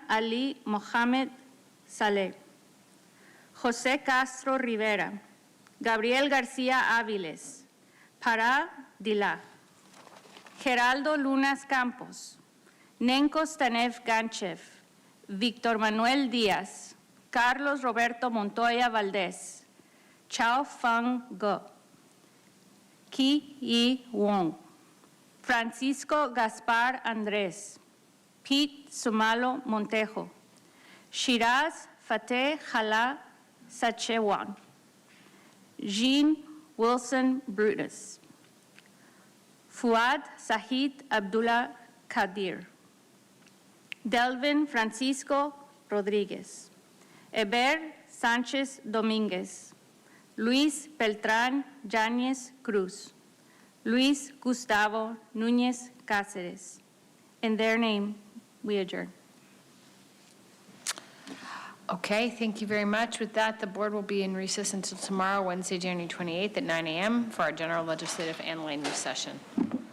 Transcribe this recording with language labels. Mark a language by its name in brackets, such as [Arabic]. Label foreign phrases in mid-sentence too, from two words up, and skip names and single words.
[English] Ali Mohamed Saleh, José Castro Rivera, Gabriel García Áviles, Pará Dila, Geraldo Lunas Campos, Nenko Stanev Ganchev, Víctor Manuel Díaz, Carlos Roberto Montoya Valdés, Chao Fang Ge, Ki Yi Wong, Francisco Gaspar Andrés, Pete Sumalo Montejo, Shiraz Fateh Hala Sachewan, Jean Wilson Brutus, Fuad Sahid Abdullah Kadir, Delvin Francisco Rodríguez, Eber Sánchez Domínguez, Luis Beltrán Yáñez Cruz, Luis Gustavo Núñez Cáceres. In their name, we adjourn. Okay, thank you very much. With that, the board will be in recess until tomorrow, Wednesday, January 28th at 9 a.m. for our general legislative and land use session.